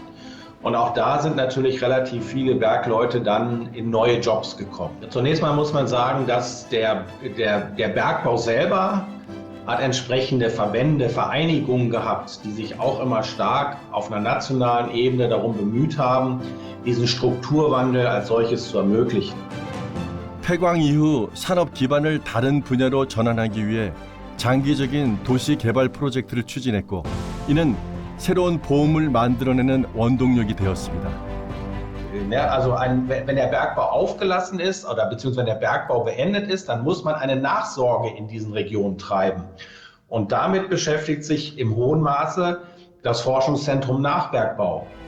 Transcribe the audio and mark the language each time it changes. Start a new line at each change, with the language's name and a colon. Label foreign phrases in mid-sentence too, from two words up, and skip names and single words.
German: Und auch da sind natürlich relativ viele Bergleute dann in neue Jobs gekommen. Zunächst mal muss man sagen, dass der Bergbau selber hat entsprechende Verbände, Vereinigungen gehabt, die sich auch immer stark auf einer nationalen Ebene darum bemüht haben, diesen Strukturwandel als solches zu ermöglichen.
Korean: 폐광 이후 산업 기반을 다른 분야로 전환하기 위해 장기적인 도시 개발 프로젝트를 추진했고, 이는 새로운 보험을 만들어내는 원동력이 되었습니다.
German: Also wenn der Bergbau aufgelassen ist oder beziehungsweise wenn der Bergbau beendet ist, dann muss man eine Nachsorge in diesen Regionen treiben. Und damit beschäftigt sich im hohen Maße das Forschungszentrum Nachbergbau.